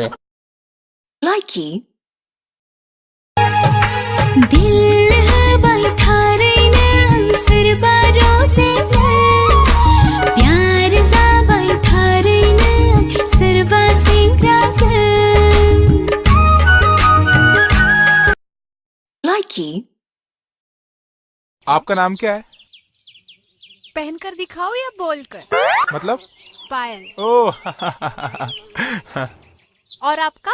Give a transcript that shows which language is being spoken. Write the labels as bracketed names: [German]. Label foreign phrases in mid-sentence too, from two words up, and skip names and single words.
[English] Likey [Bodo] दिल होबाय थारैनो आं सोरबा रजेनो प्यार जाबाय थारैनो आं सोरबा सेंग्राजों [English] Likey [Hindi] आपका नाम क्या है पहनकर दिखाओ या बोलकर मतलब पायल ओह और आपका